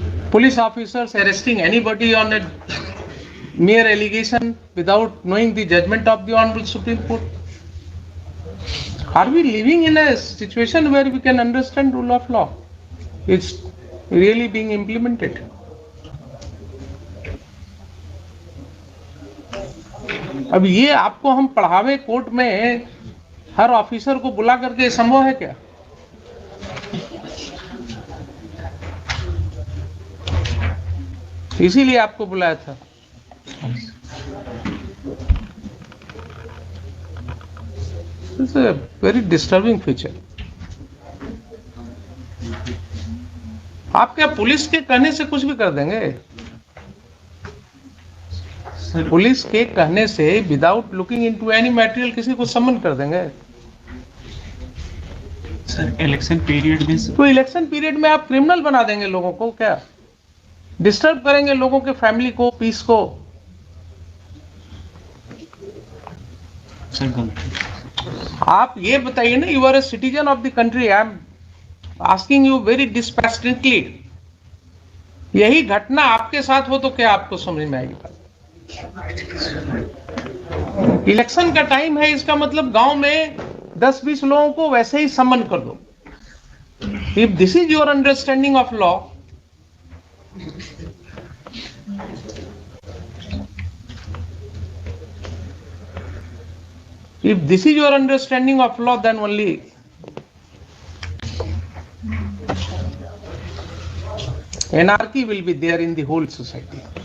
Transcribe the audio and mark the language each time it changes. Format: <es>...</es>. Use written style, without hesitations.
<en>Police officers arresting anybody on a mere allegation without knowing the judgment of the Honorable Supreme Court. Are we living in a situation where we can understand rule of law? It's really being implemented.</en> <hi>अब ये आपको हम पढ़ावे court में हर officer को बुला करके संभव है क्या? इसीलिए आपको बुलाया था।</hi> <en>It's a very disturbing feature.</en> <hi>आप क्या पुलिस के कहने से कुछ भी कर देंगे? पुलिस के कहने से</hi> <en>without looking into any material</en> <hi>किसी को समन कर देंगे? सर इलेक्शन पीरियड में, तो इलेक्शन पीरियड में आप क्रिमिनल बना देंगे लोगों को क्या? डिस्टर्ब करेंगे लोगों के फैमिली को, पीस को। आप ये बताइए ना,</hi> <en>you are a citizen of the country, I am asking you very dispassionately,</en> <hi>यही घटना आपके साथ हो तो क्या आपको समझ में आएगी बात? इलेक्शन का टाइम है, इसका मतलब गांव में 10-20 लोगों को वैसे ही समन कर दो।</hi> <en>If this is your understanding of law, if this is your understanding of law, then only anarchy will be there in the whole society.</en>